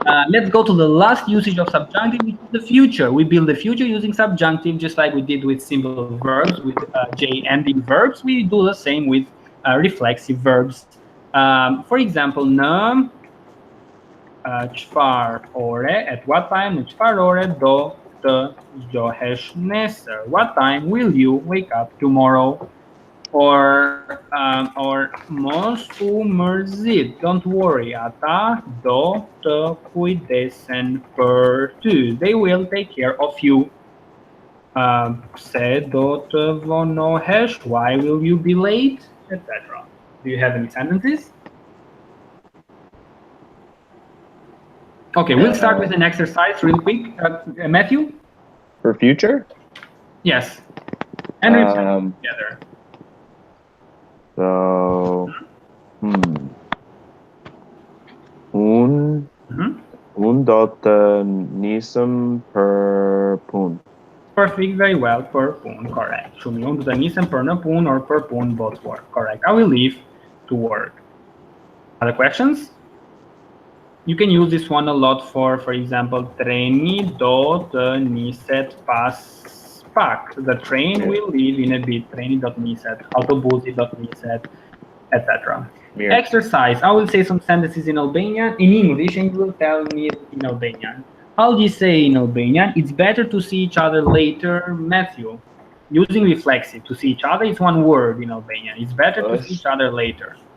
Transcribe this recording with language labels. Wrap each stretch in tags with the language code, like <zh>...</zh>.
<en>Let's go to the last usage of subjunctive, which is the future. We build the future using subjunctive, just like we did with simple verbs, with J-ending verbs. We do the same with reflexive verbs. For example,</en> <sq>në çfarë ore,</sq> <en>at what time,</en> <sq>në çfarë ore do të zgjohesh nesër?</sq> <en>What time will you wake up tomorrow?</en> <sq>Or mos u mërzit,</sq> <en>don't worry,</en> <sq>ata do të kujdesen për ty.</sq> <en>They will take care of you.</en> <sq>Pse do të vonohesh?</sq> <en>Why will you be late? Etc. Do you have any sentences? Okay, we'll start with an exercise real quick. Matthew? For future? Yes. And we'll together.</en> <sq>So, un do të nisem për punë.</sq> <en>Perfect, very well,</en> <sq>per punë,</sq> <en>correct.</en> <sq>Shumë unë do të nisem për në punë or per punë,</sq> <en>both work, correct. I will leave to work. Other questions? You can use this one a lot for example,</en> <sq>treni do të niset pas pak.</sq> <en>The train will leave in a bit.</en> <sq>Treni do të niset, autobusi do të niset, etc. Mirë.</sq> <en>Exercise. I will say some sentences in Albanian, in English, and you will tell me in Albanian. How do you say in Albanian? It's better to see each other later, Matthew. Using reflexive, to see each other is one word in Albanian. It's better to see each other later.</en>